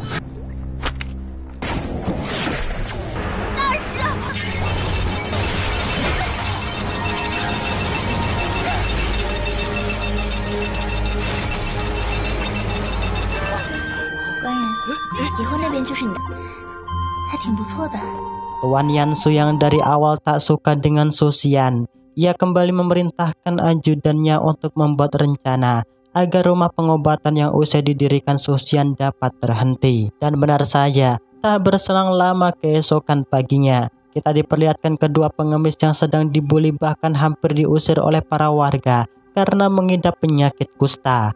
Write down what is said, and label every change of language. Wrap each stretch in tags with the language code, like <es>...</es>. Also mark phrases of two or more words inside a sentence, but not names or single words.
<zh>大师，官人，以后那边就是你的，还挺不错的。</zh> <id>Tuan Yansu yang dari awal tak suka dengan Suxian, ia kembali memerintahkan ajudannya untuk membuat rencana agar rumah pengobatan yang usai didirikan Suxian dapat terhenti. Dan benar saja, tak berselang lama keesokan paginya, kita diperlihatkan kedua pengemis yang sedang dibuli bahkan hampir diusir oleh para warga karena mengidap penyakit kusta.</id>